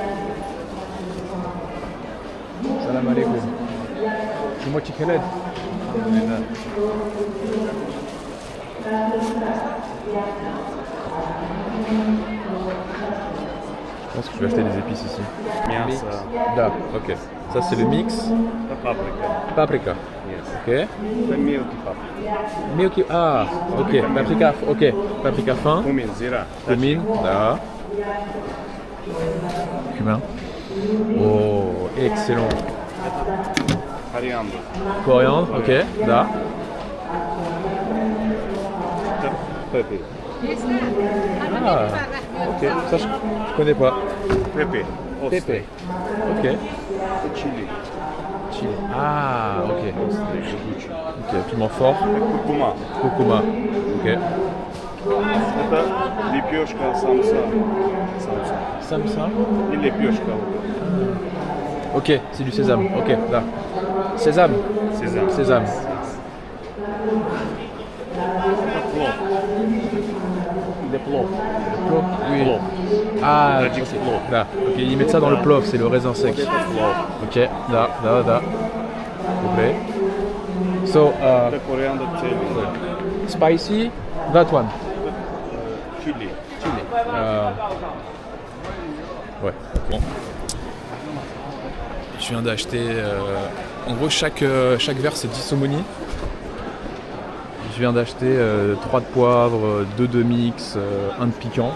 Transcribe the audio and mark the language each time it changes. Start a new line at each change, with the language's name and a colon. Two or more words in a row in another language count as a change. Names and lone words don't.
Arabic: سلام عليكم.
French: C'est moi qui khaled. Je pense que je vais acheter des épices ici.
Russian: Мясо,
French: Là, ok. Ça c'est le mix.
Russian: это паприка.
French: Paprika. Yes. Ok.
Russian: Это мелкий паприка.
French: Milky. Ah, ok. Paprika. Ok. Paprika fin.
Russian: Кумин, зира.
French: Cumin. Là. Cumin. Oh, excellent.
Russian: Кориандр.
French: Coriandre. Ok. Là.
Russian: Это пеппер.
French: Ah. Ok, ça je connais pas. Pepe. Pepe. Ok. Chili. Chili. Ah, ok.
Russian: Жгучий.
French: Ok, piment fort.
Russian: Куркума.
French: Curcuma. Ok.
Russian: Это лепешка самса.
French: Samsa.
Russian: И лепешка.
French: Ok, c'est du sésame. Ok, là. Sésame.
Russian: Сезам.
French: Sésame.
Russian: Это плов.
French: Des plov. Oui. Plov. Ah, Tajik ok. plov. Là. Ok, ils mettent ça dans le plov, c'est le raisin sec.
Russian: Это плов.
French: Ok, là. Ok. So,
Russian: Это кориандр чили.
English: spicy, that one.
Russian: Чили.
French: Ouais. Bon. Je viens d'acheter. En gros, chaque verre c'est 10 somoni. Je viens d'acheter 3 de poivre, 2 de mix, 1 de piquant.